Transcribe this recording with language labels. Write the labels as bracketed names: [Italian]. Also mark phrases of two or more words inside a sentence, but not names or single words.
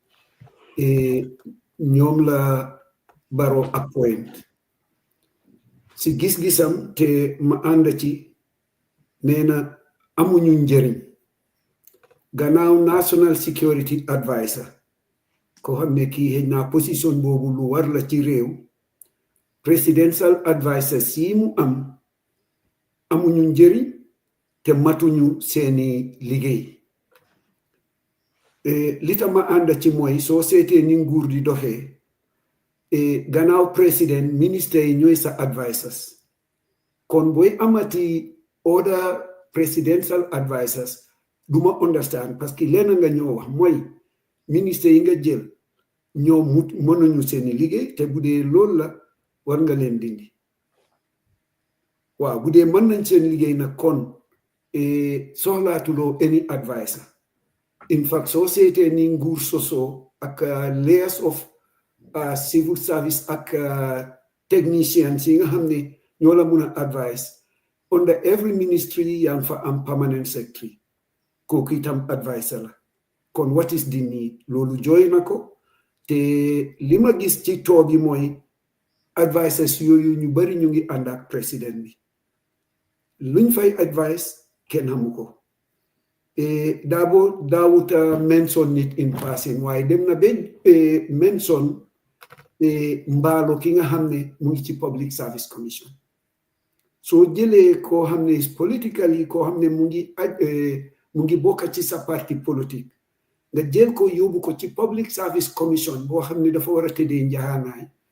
[Wolof] ñoom la Baro appoint si gis-gisam te ma ànd ci nee na amuñu njëriñ gannaaw [English] national security advisor [Wolof] ko xam ne kii xëy na position boobu lu war la ci réew [English] presidential advisor [Wolof] si mu am amuñu njëriñ te matuñu seeni liggéey li tax ma ànd ci mooy soo seetee ni nguur di doxee gannaaw président ministre yi ñooy sa advisors kon booy amati [English] other presidential advisors [Wolof] duma understand [French] parce que [Wolof] lenn nga ñoo wax mooy ministre yi nga jël ñoo mënuñu seeni liggéey te bu dee loolu la war nga leen dindi waaw bu dee mën nañ seen liggéey nag kon soxlaatuloo [English] any advisor in fact [Wolof] soo seetee ni nguur sosoo ak [English] layers of civil service [Wolof] ak technicians yi nga xam ne ñoo la mun a advice [English] under every ministry [Wolof] yaa ngi fa am [English] permanent secretary [Wolof] kooku itam advisor la kon [English] what is the need [Wolof] loolu jooy na ko te li ma gis ci toog yi mooy advisors yooyu ñu bari ñu ngi ànd ak président bi luñ fay advice kenn xamu ko Darboe daawut mention nit [English] in passing [Wolof] waaye dem na ben mention mbaalo ki nga xam ne mu ngi ci [English] public service commission [Wolof] soo jëlee koo xam ne politically koo xam ne mu ngi bokk ci sa [French] parti politique [Wolof] nga jël ko yóbbu ko ci [English] public service commission [Wolof] boo xam ne dafa war a tëddee njaxaanaay